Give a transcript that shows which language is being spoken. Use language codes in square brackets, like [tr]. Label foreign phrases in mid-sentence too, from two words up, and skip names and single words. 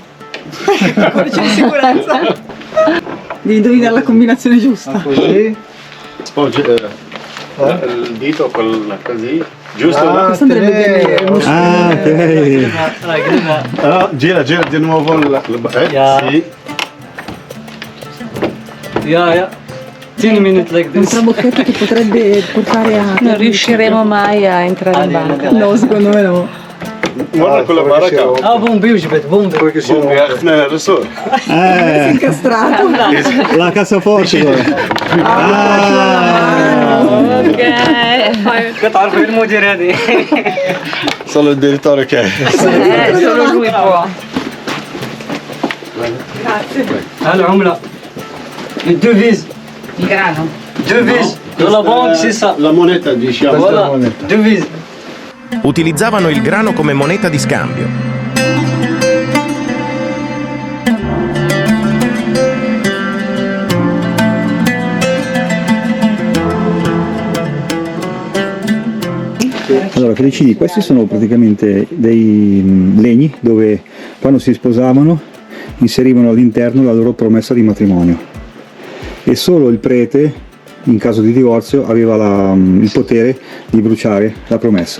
[it] Codice di sicurezza. Devi indovinare la combinazione giusta. Così. Sporge il dito così. Giusto? Ah, Questo andrebbe bene. Ah, ok. Allora, gira di nuovo [en] Yeah. [it] sì. [en] Yeah. 10 minutes like [it] Un [en] this. [it] trabocchetto che potrebbe portare a... Non riusciremo mai a entrare in banca. No, secondo me no. Guarda quella baracca. [ar] اه بومبي وجبت بومبي Bombi, احنا الرسول. [it] Incastrato. La cassaforte. Ok. [ar] تعرف المدير هذه [it] Solo il direttore che Solo lui può. [ar] العملة الدوفيز [it] Il grano. [fr] دوفيز de la banque c'est ça [it] la moneta diciamo. [fr] voilà دوفيز. [it] Utilizzavano il grano come moneta di scambio. Allora, Felicini, questi sono praticamente dei legni dove quando si sposavano inserivano all'interno la loro promessa di matrimonio e solo il prete, in caso di divorzio, aveva il potere di bruciare la promessa.